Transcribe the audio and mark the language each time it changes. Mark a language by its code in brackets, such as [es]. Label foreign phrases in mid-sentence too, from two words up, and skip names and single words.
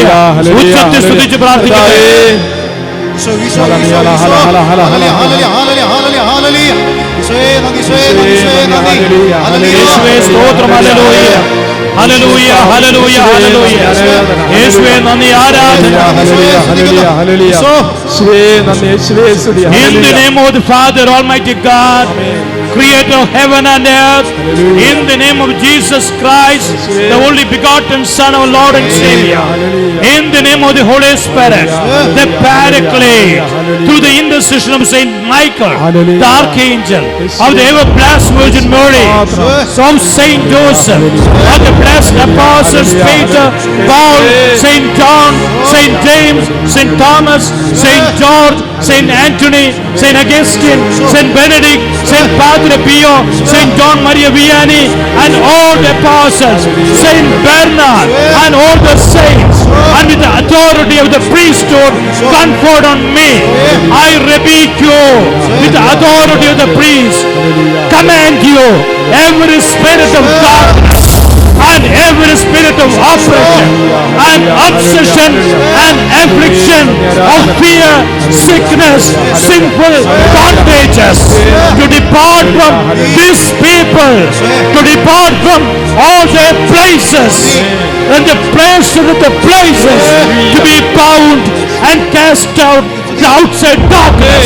[ml] ഉച്ചത്തിൽ സ്തുതിച്ച് പ്രാർത്ഥിക്കട്ടെ. യേശുവേ സ്തോത്രം, ഹല്ലേലൂയ, ഹല്ലേലൂയ, ഹല്ലേലൂയ, ഹല്ലേലൂയ. യേശുവേ നന്ദി, ആരാധന. [en] In the name of the Father, Almighty God, Creator of heaven and earth, in the name of Jesus Christ, the only begotten Son of Lord and Savior, in the name of the Holy Spirit, the Paraclete, through the intercession of Saint Michael, the Archangel, of the ever-blessed Virgin Mary, of Saint Joseph, of the blessed apostles Peter, Paul, Saint John, Saint James, Saint Thomas, Saint George, Saint Anthony, Saint Augustine, Saint Benedict, Saint Padre Pio, Saint John Maria Vianney, and all the apostles, Saint Bernard, and all the saints, and with the authority of the priesthood conferred on me, I rebuke you with the authority of the priest. Command you every spirit of darkness and every spirit of oppression and obsession and affliction of fear, sickness, sinful bondages to depart from these people, to depart from all their places, and the places of the places to be bound and cast out the outside darkness.